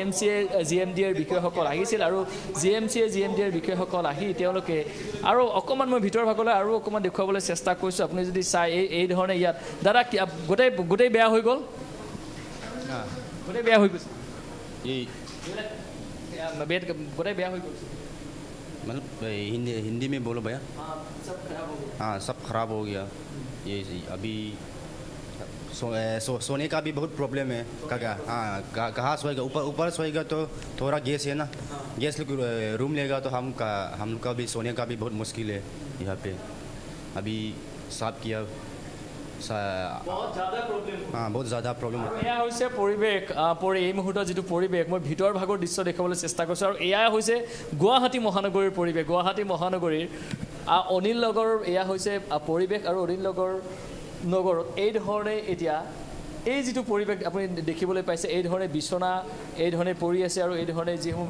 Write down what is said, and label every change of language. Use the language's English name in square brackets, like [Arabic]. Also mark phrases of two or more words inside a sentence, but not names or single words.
[Assamese] জিএমডিৰ বিষয়সকল আহিছিল আৰু জিএমডিৰ বিষয়সকল আহি তেওঁলোকে আৰু অকমান মই ভিতৰ ভাগলৈ আৰু অকমান দেখুৱাবলৈ চেষ্টা কৰিছো আপুনি যদি চাই এই ধৰণে ইয়াত দাদা গোটেই বেয়া হৈ গ'ল গোটেই বেয়া হৈ গৈছে এই গোটেই বেয়া হৈ গৈছে [Hindi] मतलब हिंदी में बोलो भैया हाँ सब खराब हो गया ये अभी सोने का भी बहुत प्रॉब्लम है क्या हाँ कहाँ सोएगा ऊपर सोएगा तो थोड़ा गैस है ना गैस रूम लेगा तो हम का भी सोने का भी बहुत मुश्किल है यहाँ पे अभी साफ किया बहुत ज़्यादा प्रॉब्लम [Assamese] এয়া হৈছে পৰিৱেশ এই মুহূৰ্তত যেটো পৰিৱেশ মই ভিতৰ ভাগৰ দৃশ্য দেখাবলৈ চেষ্টা কৰিছো আৰু এয়া হৈছে গুৱাহাটী মহানগৰীৰ পৰিৱেশ গুৱাহাটী মহানগৰীৰ অনিল নগৰ এয়া হৈছে পৰিৱেশ আৰু অনিল নগৰত এই ধৰণে এতিয়া এই যেটো পৰিৱেশ আপুনি দেখিবলৈ পাইছে এই ধৰণে বিছনা এই ধৰণে পৰি আছে আৰু এই ধৰণে যিসমূহ